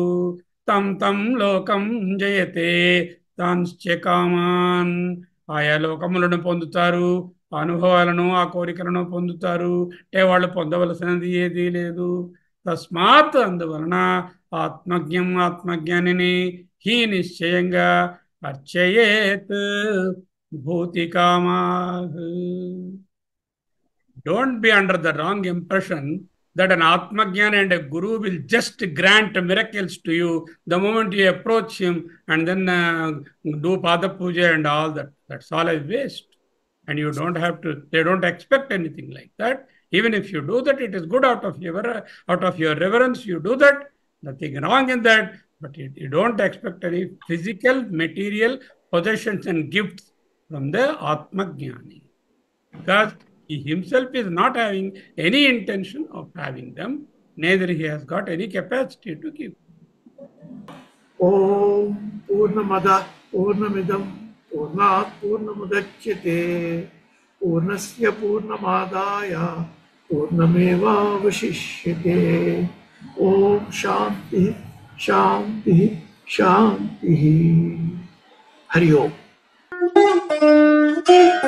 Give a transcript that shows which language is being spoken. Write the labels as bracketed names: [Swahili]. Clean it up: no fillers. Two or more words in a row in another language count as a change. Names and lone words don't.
[Sanskrit] తం తం లోకం జయతే తాంశ్చ కామాన్, [Telugu] ఆయా లోకములను పొందుతారు, అనుభవాలను, ఆ కోరికలను పొందుతారు. అంటే వాళ్ళు పొందవలసినది ఏదీ లేదు. తస్మాత్, అందువలన ఆత్మజ్ఞానిని హీ నిశ్చయంగా [Sanskrit] అర్చయేత్ భూతికామా. [English] Don't be under the wrong impression that an Atmajnana and a Guru will just grant miracles to you the moment you approach him and then do Pada Puja and all that. That's all a waste. And you don't have to, they don't expect anything like that. Even if you do that, it is good out of your reverence, you do that. Nothing wrong in that. But you don't expect any physical, material possessions and gifts from the Atmajnani. Because he himself is not having any intention of having them, neither he has got any capacity to give. [Sanskrit] ఓం పూర్ణమద పూర్ణమిదం పూర్ణాత్ పూర్ణముదచ్యతే పూర్ణస్య పూర్ణమాదాయ పూర్ణమేవావశిష్యతే. ఓం శాంతి శాంతి శాంతి. హరి ఓం.